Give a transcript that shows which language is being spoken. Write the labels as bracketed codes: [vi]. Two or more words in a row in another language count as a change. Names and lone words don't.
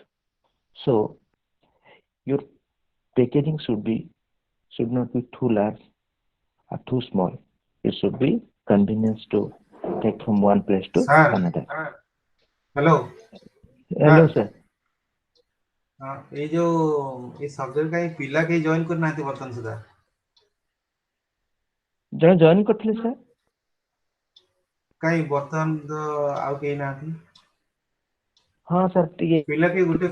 [en] So your packaging should not be too large or too small. It should be convenience to take from one place to Sir, another. hello, Hello, sir. sir. [or] ଏଇ ଯୋଉ ଏଇ ସବଜେକ୍ଟ କାହିଁ ପିଲା କେହି ଜଏନ୍ କରିନାହାନ୍ତି ବର୍ତ୍ତମାନ ସୁଦ୍ଧା। ଜଣେ ଜଏନ୍ କରିଥିଲେ ସାର୍। କାଇଁ ବର୍ତ୍ତମାନ ତ ଆଉ କେହି ନାହାନ୍ତି। ହଁ ସାର୍ ଟିକେ ପିଲା କିଏ ଗୋଟେ